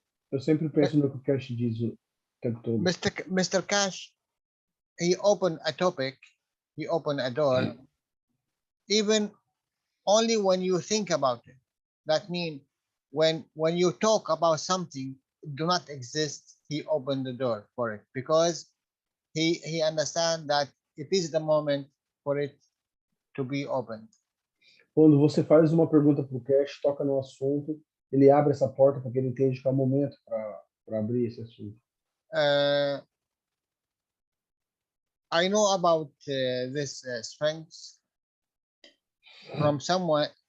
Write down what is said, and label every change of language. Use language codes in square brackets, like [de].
[pt] Eu sempre penso no que o Keshe diz o tempo todo. [en] Mr. Keshe, he opened a topic, he opened a door, even only when you think about it. That means when you talk about something do not exist, he opened the door for it, because he understands that it is the moment for it to be opened. [pt] Quando você faz uma pergunta para o Keshe, toca no assunto, ele abre essa porta porque ele entende que é o momento para abrir esse assunto. [en] I know about this strengths from someone.